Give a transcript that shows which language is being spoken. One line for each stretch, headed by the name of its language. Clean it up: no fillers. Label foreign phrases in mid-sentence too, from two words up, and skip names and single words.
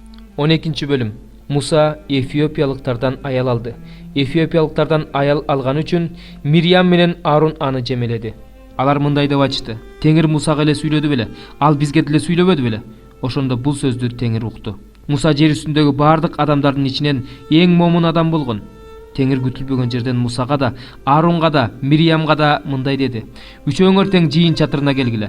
Kyrgyz: 12. bölüm. Муса Эфиопиялыктардан аял алды. Эфиопиялыктардан аял алган үчүн Мириям менен Арун аны жемеледи. Алар мындай деп айтышты: Теңир Мусага эле сүйлөдү беле, ал бизге деле сүйлөбөдү беле? Ошондо бул сөздү Теңир укту. Муса жер үстүндөгү бардык адамдардын ичинен эң момун адам болгон. Теңир күтүлбөгөн жерден Мусага да, Арунга да, Мирьямга да мындай деди: Үчөөңөр тең жыйын чатырына келгиле.